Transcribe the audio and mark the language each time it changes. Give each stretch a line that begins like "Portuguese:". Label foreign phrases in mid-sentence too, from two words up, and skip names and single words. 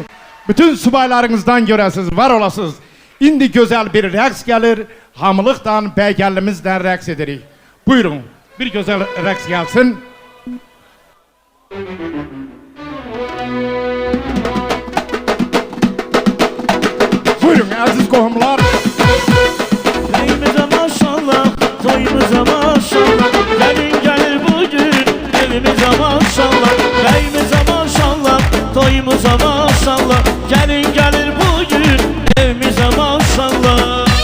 Azerbaijani: Bütün subaylarınızdan görəsiniz, var olasınız. İndi gözəl bir rəqs gəlir. Hamılıqdan, bəygəllimizdən rəqs edirik. Buyurun, bir gözəl rəqs gəlsin. Buyurun, əziz qohumlar.
Turkish: Evimize maşallah, toyumuza maşallah. Gelin gelir bugün, evimize maşallah. Evimize maşallah, toyumuza maşallah. Gelin gelir bugün, evimize maşallah.